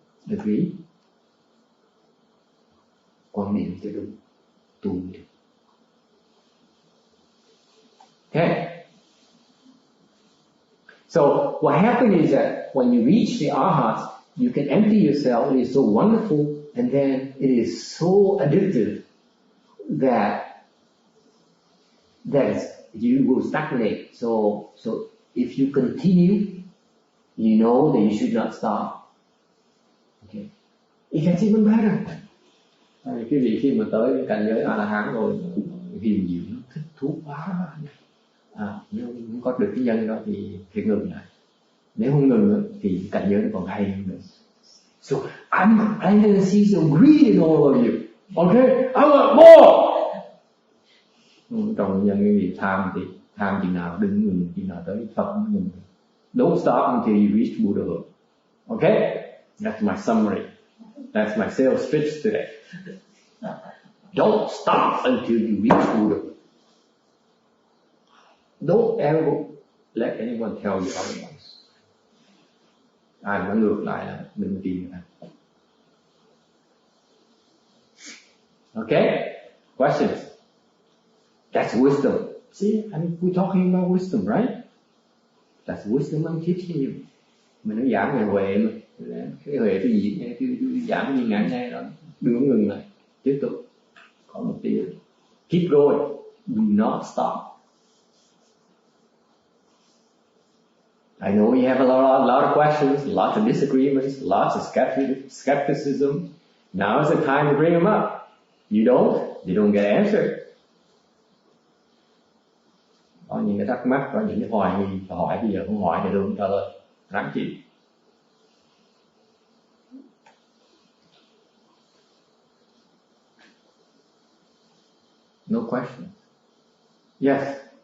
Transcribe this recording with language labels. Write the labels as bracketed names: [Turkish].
[English] Agree? [Vietnamese] Quan niệm cho đúng, tu được. [English] Okay. So what happens is that when you reach the arhats, you can empty yourself. It is so wonderful, and then it is so addictive that you will stagnate. So if you continue, you know that you should not stop. Okay, it gets even better. [Vietnamese] Cái vị khi mà tới cảnh giới A-la-hán rồi, hiền diệu nó thích thú quá. Nếu không có được cái nhân đó thì ngừng lại. Nếu không ngừng thì cảnh giới nó còn hay hơn nữa. [English] So I'm planting the seeds of greed in all of you. Okay, I want more. [Vietnamese] Trong nhân cái gì tham thì tham chừng nào đừng ngừng, chừng nào tới Phật mới ngừng. [English] Don't stop until you reach Buddhahood. Okay, that's my summary. That's my sales pitch today. Don't stop until you reach Buddhahood. Don't ever let anyone tell you otherwise. [Vietnamese] Ai nói ngược lại là đừng tin người ta. [English] Okay, questions? That's wisdom. See, I mean, we're talking about wisdom, right? That's wisdom I'm teaching you. [Vietnamese] Mình nói giảng về huệ mà. Cái huệ cái gì? Cái giảng như ngày nay đó, đừng có ngừng lại, tiếp tục. Có một tí. [English] Keep going. Do not stop. I know you have a lot of questions, lots of disagreements, lots of skepticism. Now is the time to bring them up. You don't get answered. [Vietnamese] Có những cái thắc mắc, có những cái hoài nghi, hỏi bây giờ không hỏi thì không trả lời. Ráng chịu. [English] No question. Yes.